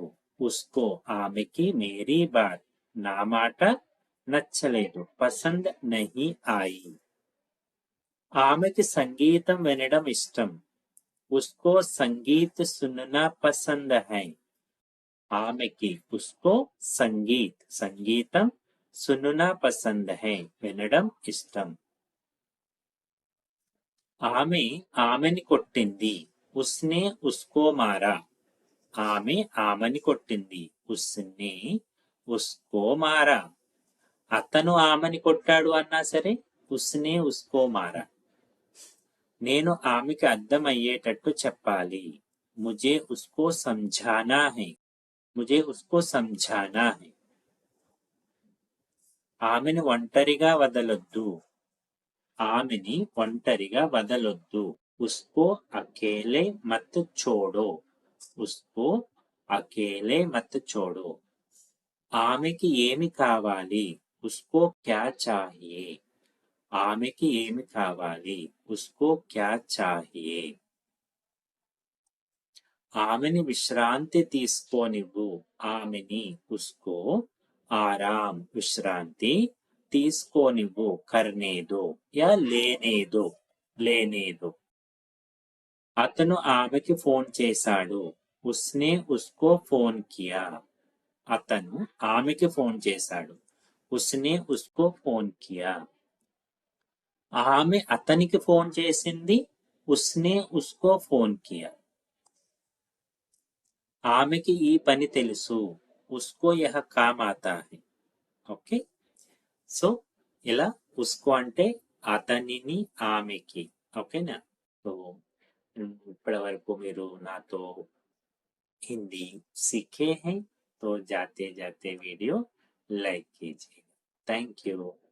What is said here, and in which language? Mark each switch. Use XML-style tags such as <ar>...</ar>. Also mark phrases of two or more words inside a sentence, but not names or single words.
<te>उसको ఆమెకి</te> <hi>मेरी बात</hi> <te>నా మాట నచ్చలేదు.</te> <hi>पसंद नहीं आई.</hi> <te>ఆమెకి సంగీతం వినడం ఇష్టం.</te> <hi>उसको संगीत सुनना पसंद है.</hi> <te>ఆమెకి</te> <hi>उसको संगीत सुनना पसंद है</hi> <te>వినడం ఇష్టం. ఆమెని కొట్టింది.</te> <hi>उसने उसको मारा.</hi> <te>ఆమె ఆమెని కొట్టింది.</te> <hi>उसने उसको मारा.</hi> <te>అతను ఆమెని కొట్టాడు అన్నా సరే</te> <hi>उसने उसको मारा.</hi> <te>నేను ఆమెకి అర్థమయ్యేటట్టు చెప్పాలి.</te> <hi>मुझे उसको समझाना है. मुझे उसको समझाना है.</hi> <te>ఆమెను ఒంటరిగా వదలొద్దు. ఆమెని ఒంటరిగా వదలొద్దు.</te> <hi>उसको अकेले मत छोड़ो. उसको अकेले मत छोड़ो.</hi> <te>ఆమెకి ఏమి కావాలి?</te> <hi>उसको क्या चाहिए.</hi> <te>ఆమెకి ఏమి కావాలి?</te> <hi>उसको क्या चाहिए.</hi> <te>ఆమెని విశ్రాంతి తీసుకోనివ్వు. ఆమెని</te> <hi>उसको आराम</hi> <te>విశ్రాంతి తీసుకోనివ్వు.</te> <hi>करने दो या लेने दो. लेने दो.</hi> <te>అతను ఆమెకి ఫోన్ చేశాడు.</te> <hi>उसने उसको फ़ोन किया.</hi> <te>అతను ఆమెకి ఫోన్ చేశాడు.</te> <hi>उसने उसको फ़ोन किया.</hi> <te>ఆమె అతనికి ఫోన్ చేసింది.</te> <hi>उसने उसको फ़ोन किया.</hi> <te>ఆమెకి ఈ పని తెలుసు.</te> <hi>उसको यह काम आता है.</hi> <te>ఓకే, సో ఇలా ఉస్కో అంటే అతనిని ఆమెకి. ఓకేనా?</te> <hi>సో</hi> <te>ఇప్పటి వరకు మీరు నాతో</te> <hi>हिंदी सीखे हैं तो जाते जाते</hi> <en>video like</en> <hi>कीजिए।</hi> <en>thank you.</en>